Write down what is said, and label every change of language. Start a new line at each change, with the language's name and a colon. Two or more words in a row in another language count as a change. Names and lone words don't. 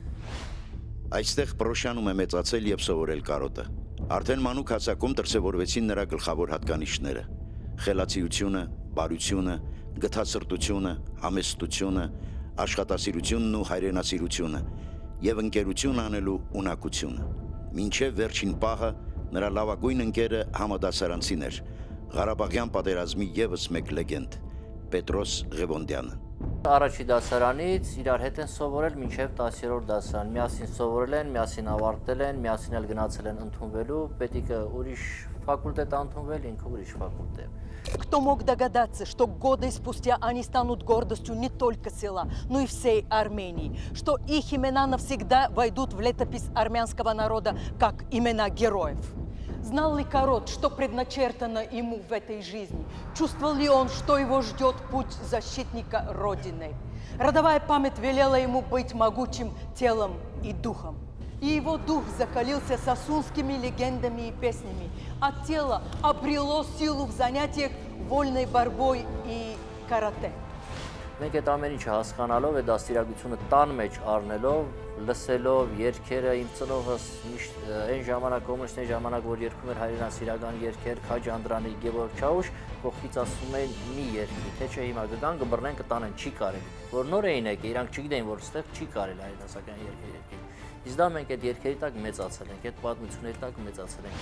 Armenian: Այստեղ Պրոշյանում է մեծացել եւ սովորել Կարոտը։ Արդեն մանուկ հասակում դրսևորվեցին նրա գլխավոր հատկանիշները՝ խելացիությունը, բարությունը, գթասրտությունը, համեստությունը, աշխատասիրությունն ու հայրենասիրությունը եւ ընկերություն անելու ունակությունը։ Մինչև վերջին պահը նրա լավագույն ընկերը համադասարանցին էր, Ղարաբաղյան պատերազմի եւս մեկ լեգենդ՝ Պետրոս Ղևոնդյանը։ Առաջի դասարանից իրար հետ են սովորել մինչև 10-րդ дасարան։ Միասին сովորել են, միասին ավարտել են, միասին էլ գնացել են ընդունվելու, պետիկը ուրիշ ֆակուլտետ ընդունվել, ինքը ուրիշ ֆակուլտետ։
Russian: Кто мог догадаться, что годы спустя они станут гордостью не только села, но и всей Армении, что их имена навсегда войдут в летопись армянского народа как имена героев? Знал ли Корот, что предначертано ему в этой жизни? Чувствовал ли он, что его ждет путь защитника Родины? Родовая память велела ему быть могучим телом и духом. И его дух закалился сасунскими легендами и песнями, а тело обрело силу в занятиях вольной борьбой и карате.
Armenian: Մենք այդ ամեն ինչը հասկանալով, այդ դաստիարակությունը տան մեջ առնելով, լսելով երգերը, իմ ծնողս միշտ այն ժամանակ կոմունիստների ժամանակ որ երգում էր հայրենասիրական երգեր, Քաջ Անդրանի, Գևորգ Չաուշ, կողքից ասում էին մի երգի, թե չէ հիմա կգան կբռնեն կտանեն, չի կարելի։ Որ նոր էին եկել, իրանք չգիտեին, որ ստեղ չի կարելի հայրենասիրական երգեր երգել։ Իսկ դա մենք այդ երգերի տակ մեծացել ենք, այդ պատմությունների տակ մեծացել ենք։